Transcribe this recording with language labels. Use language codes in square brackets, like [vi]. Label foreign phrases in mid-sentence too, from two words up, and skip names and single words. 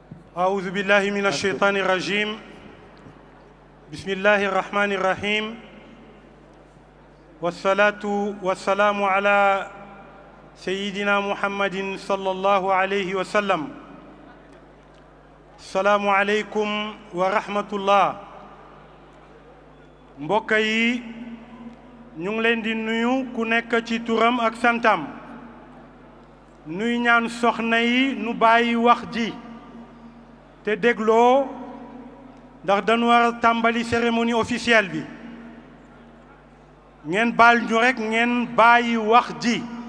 [ar] أعوذ بالله من الشيطان الرجيم بسم الله الرحمن الرحيم والصلاة والسلام على سيدنا محمد صلى الله عليه وسلم السلام عليكم ورحمة الله [wo] mbokk yi ñu ngi leen di nuyu ku nekk ci turam ak santam nuy ñaan soxna yi nu bàyyi wax ji te dégloo ndax dañu war a tàmbali [fr] cérémonie officielle [wo] bi ngeen baal ñu rekk ngeen bàyyi wax ji